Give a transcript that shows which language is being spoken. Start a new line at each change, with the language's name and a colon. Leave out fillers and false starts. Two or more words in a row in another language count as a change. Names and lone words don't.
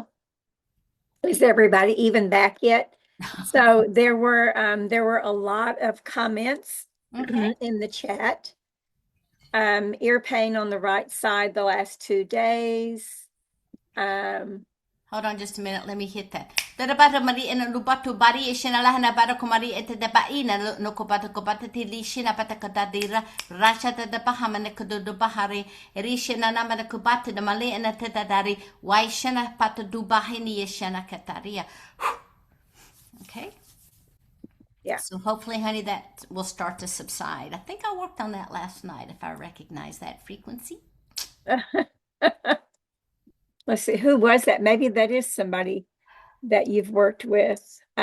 English: Is everybody even back yet? So there were a lot of comments Okay. in the chat. Ear pain on the right side the last 2 days. Hold on just a minute. Let me hit that. Darabata mari ena lubatu bari ishina lahana bara kumari ete de baina no kopata kopata tili shina pata kadadira rasha de bahamane kudu bahari rishina namana kubata de mali ena tedadari waishana pata du bahini yeshana kataria. Okay. Yeah. So hopefully, honey, that will start to subside. I think I worked on that last night if I recognize that frequency. Let's see, who was that? Maybe that is somebody that you've worked with.